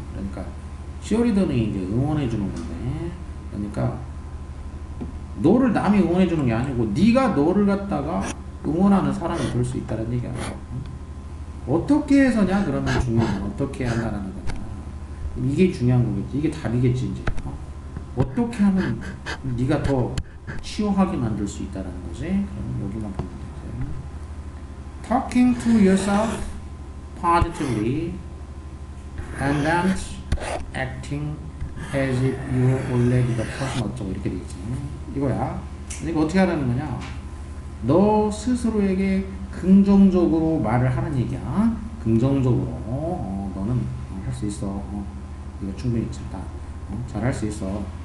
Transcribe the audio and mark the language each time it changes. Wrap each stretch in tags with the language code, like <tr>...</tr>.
<ko>그러니까 치어리더는 이제 응원해 주는 건데, 그러니까 너를 남이 응원해 주는 게 아니고 네가 너를 갖다가 응원하는 사람이 될 수 있다는 얘기야. 어떻게 해서냐? 그러면 중요한 건 어떻게 한다는 거냐. 이게 중요한 거겠지. 이게 답이겠지 이제. 어떻게 하면 네가 더 치유하게 만들 수 있다는 거지. 그럼 여기만 보면 되지.</ko> <en>Talking to yourself positively and then acting as if you're already the person</en> <ko>어쩌고 이렇게 되겠지. 이거야. 이거 어떻게 하라는 거냐? 너 스스로에게 긍정적으로 말을 하는 얘기야. 긍정적으로 너는 할 수 있어. 이거 충분히 잘할 수 있어.</ko>